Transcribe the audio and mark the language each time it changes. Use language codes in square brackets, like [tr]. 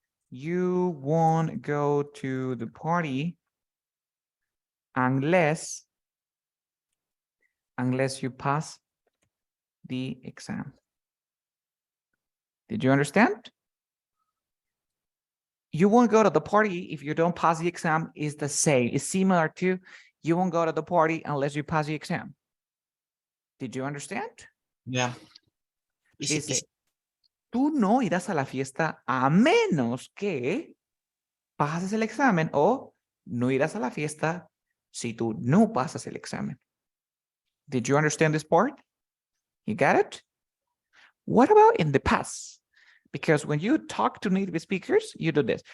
[en] You won't go to the party unless you pass the exam. Did you understand? You won't go to the party if you don't pass the exam is the same. It's similar to you won't go to the party unless you pass the exam. Did you understand? Yeah. [es] Dice, tú no irás a la fiesta a menos que pases el examen, o no irás a la fiesta si tú no pasas el examen. [en] Did you understand this part? You got it? What about in the past? Because when you talk to native speakers, you do this.